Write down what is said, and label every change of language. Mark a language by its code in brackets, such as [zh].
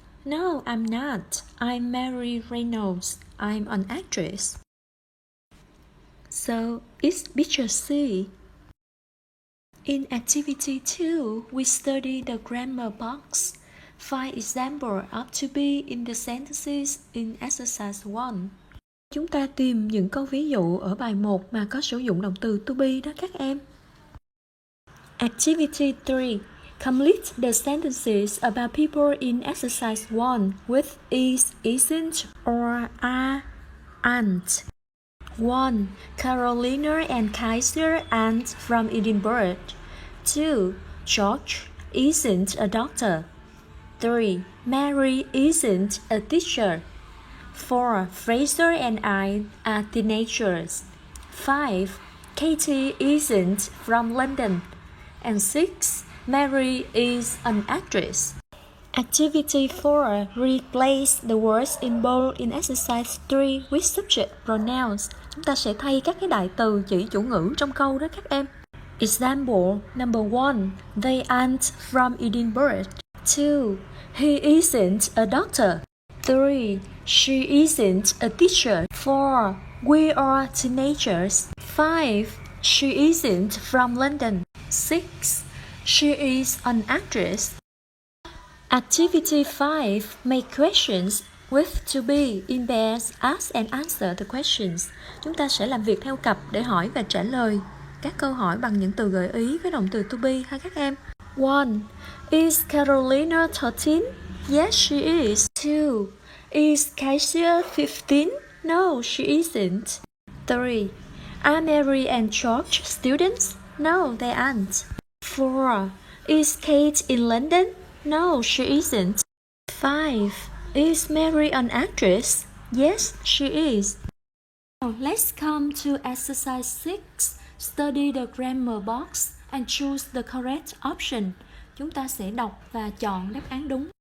[en] No, I'm not. I'm Mary Reynolds. I'm an actress. So, it's picture C. In activity 2, we study the grammar box. Find examples of to be in the sentences in exercise 1. [vi] Chúng ta tìm những câu ví dụ ở bài 1 mà có sử dụng động từ to be đó các em. [en] Activity 3. Complete the sentences about people in exercise 1 with is, isn't, or are, aren't. 1. Carolina and Kaiser aren't from Edinburgh. 2. George isn't a doctor. 3. Mary isn't a teacher. 4. Fraser and I are teenagers. 5. Katie isn't from London. And 6. Mary is an actress. Activity 4. Replace the words in bold in exercise 3 with subject pronouns. [vi] Chúng ta sẽ thay các cái đại từ chỉ chủ ngữ trong câu đó các em. [en] Example number 1. They aren't from Edinburgh. 2. He isn't a doctor. 3. She isn't a teacher. 4. We are teenagers. 5. She isn't from London. 6. She is an actress. Activity 5. Make questions with to be in pairs. Ask and answer the questions. [vi] Chúng ta sẽ làm việc theo cặp để hỏi và trả lời các câu hỏi bằng những từ gợi ý với động từ to be ha các em. [en] 1. Is Carolina 13? Yes, she is. 2. Is Kasia 15? No, she isn't. 3. Are Mary and George students? No, they aren't. 4. Is Kate in London? No, she isn't. 5. Is Mary an actress? Yes, she is. Now let's come to exercise 6. Study the grammar box and choose the correct option. [vi] Chúng ta sẽ đọc và chọn đáp án đúng.